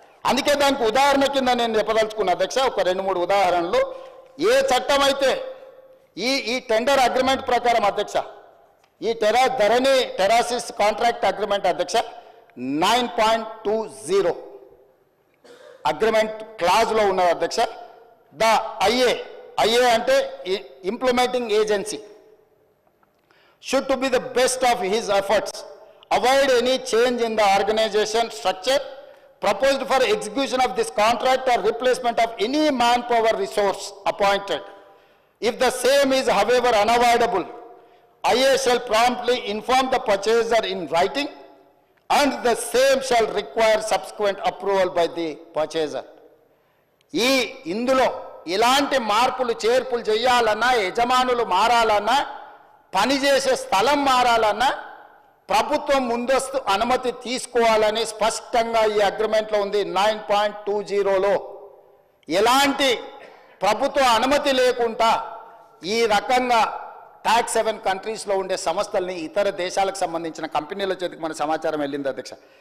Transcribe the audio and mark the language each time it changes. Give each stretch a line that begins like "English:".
Telugu: అందుకే దానికి ఉదాహరణ కింద నేను చెప్పదలుచుకున్న అధ్యక్ష ఒక 2-3 ఉదాహరణలు. ఏ చట్టం అయితే ఈ టెండర్ అగ్రిమెంట్ ప్రకారం అధ్యక్ష, ఈ టెరాసిస్ కాంట్రాక్ట్ అగ్రిమెంట్ అధ్యక్ష 9.20 అగ్రిమెంట్ క్లాజ్లో ఉన్నది అధ్యక్ష.
English: The IA అంటే implementing agency should to be the best of his efforts, avoid any change in the organization structure proposed for execution of this contract or replacement of any manpower resource appointed. If the same is however unavoidable, IA shall promptly inform the purchaser in writing and the same shall require subsequent approval by the purchaser.
Telugu: ఇందులో ఇలాంటి మార్పులు చేర్పులు చేయాలన్నా, యజమానులు మారాలన్నా, పనిచేసే స్థలం మారాలన్నా ప్రభుత్వం ముందస్తు అనుమతి తీసుకోవాలని స్పష్టంగా ఈ అగ్రిమెంట్లో ఉంది. 9.20లో ఎలాంటి ప్రభుత్వ అనుమతి లేకుండా ఈ రకంగా టాక్స్ 7 కంట్రీస్లో ఉండే సంస్థల్ని ఇతర దేశాలకు సంబంధించిన కంపెనీల చేతికి మన సమాచారం వెళ్ళింది అధ్యక్ష.